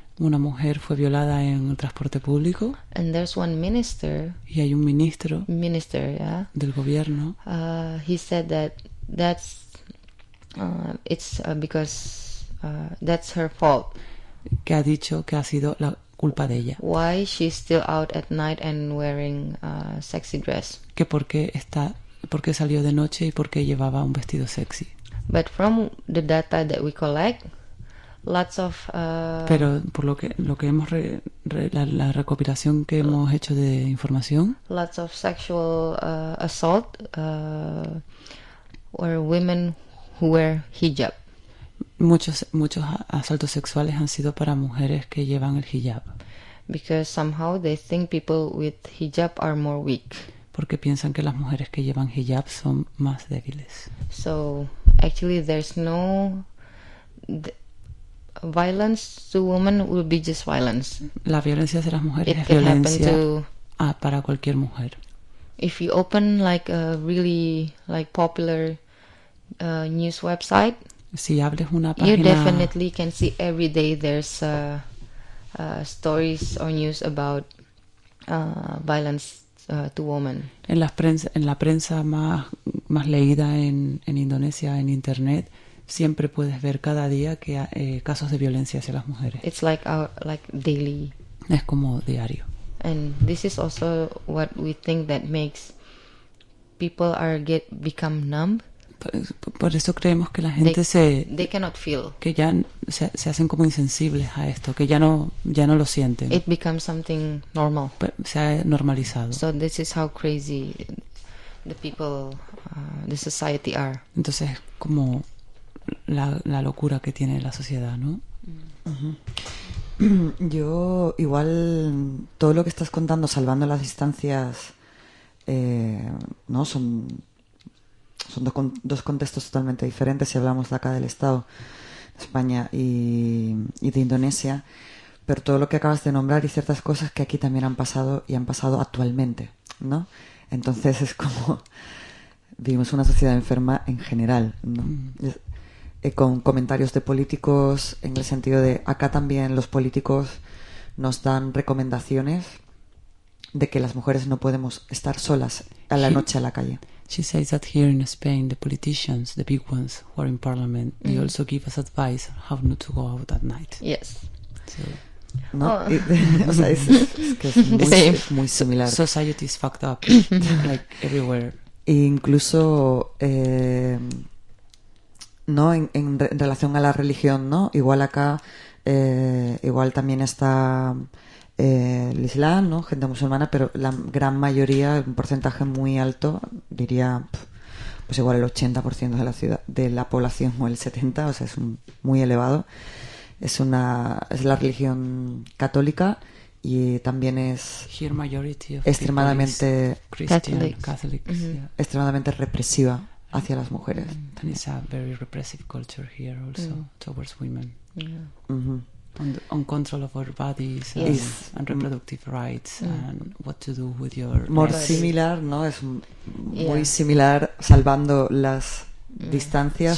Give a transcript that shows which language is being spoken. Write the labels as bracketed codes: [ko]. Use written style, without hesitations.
[es] Una mujer fue violada en el transporte público. [en] And there's one minister. [es] Y hay un ministro. [en] Minister, yeah. [es] Del gobierno. [en] He said that's it's because that's her fault. [es] Que ha dicho que ha sido la culpa de ella. [en] Why she's still out at night and wearing a sexy dress. [es] Que por qué salió de noche y por qué llevaba un vestido sexy. [en] But from the data that we collect, lots of [es] pero por lo que hemos la recopilación que hemos hecho de información, [en] lots of sexual assault or women who wear hijab. [es] Muchos asaltos sexuales han sido para mujeres que llevan el hijab. [en] Because somehow they think people with hijab are more weak. [es] Porque piensan que las mujeres que llevan hijab son más débiles. [en] So actually there's no violence to women will be just violence. [es] La violencia hacia las mujeres es violencia para cualquier mujer. [en] If you open like a really like popular news website, [es] si abres una página, [en] you definitely can see every day there's stories or news about violence to women. [es] En la prensa más leída en Indonesia, en internet, siempre puedes ver cada día que hay casos de violencia hacia las mujeres. [en] It's like our, like daily. [es] Es como diario. [en] And this is also what we think that makes people are get become numb. [es] Por eso creemos que la gente [en] they cannot feel. [es] Que ya se hacen como insensibles a esto, que ya no lo sienten. [en] It becomes something normal. [es] Se ha normalizado. [en] So this is how crazy the people, the society are. [es] Entonces como la locura que tiene la sociedad, ¿no? Yo igual todo lo que estás contando, salvando las distancias, no son dos contextos totalmente diferentes. Si hablamos de acá del Estado de España y de Indonesia, pero todo lo que acabas de nombrar y ciertas cosas que aquí también han pasado y han pasado actualmente, ¿no? Entonces es como vivimos una sociedad enferma en general, ¿no? Con comentarios de políticos en el sentido de acá también los políticos nos dan recomendaciones de que las mujeres no podemos estar solas a la noche a la calle. [en] She says that here in Spain the politicians, the big ones who are in parliament, they also give us advice how not to go out at night. Yes. [es] So, no, o sea, es que es muy, muy similar. [en] Society is fucked up like everywhere. [es] E incluso no en relación a la religión, ¿no? Igual acá, igual también está el Islam, ¿no? Gente musulmana, pero la gran mayoría, un porcentaje muy alto, diría, pues igual el 80% de la ciudad, de la población, o el 70%, o sea, es muy elevado. Es la religión católica y también es extremadamente [en] Catholic. [es] Yeah. Extremadamente represiva hacia las mujeres. [en] And it's a very repressive culture here also, towards women. Yeah. Mm-hmm. On control of our bodies and, yes, and reproductive rights and what to do with your more body. [es] Similar, ¿no? Es muy similar, salvando las distancias.